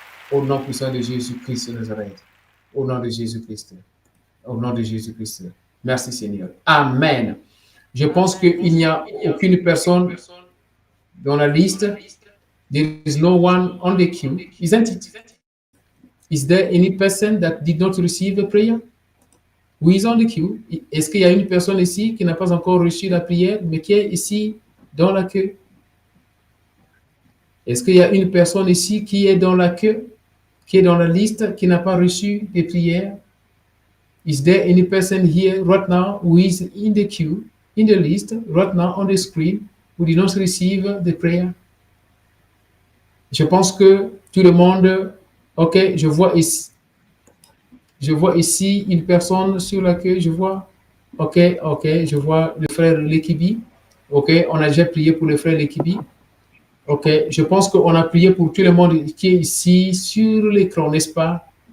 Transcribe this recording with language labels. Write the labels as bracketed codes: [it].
[fr] Au nom puissant de Jésus-Christ de Nazareth. Au nom de Jésus-Christ. Au nom de Jésus-Christ. Merci, Seigneur. Amen. Je pense qu'il n'y a aucune personne dans la liste. [en] There is no one on the queue, isn't it? Is there any person that did not receive the prayer? Who is on the queue? [fr] Est-ce qu'il y a une personne ici qui n'a pas encore reçu la prière, mais qui est ici dans la queue? Est-ce qu'il y a une personne ici qui est dans la queue, qui est dans la liste, qui n'a pas reçu des prières? [en] Is there any person here right now who is in the queue, in the list, right now on the screen, who did not receive the prayer? [fr] Je pense que tout le monde, ok, je vois ici une personne sur laquelle je vois, ok, je vois le frère Lekibi, ok, on a déjà prié pour le frère Lekibi, ok, je pense qu'on a prié pour tout le monde qui est ici sur l'écran, n'est-ce pas?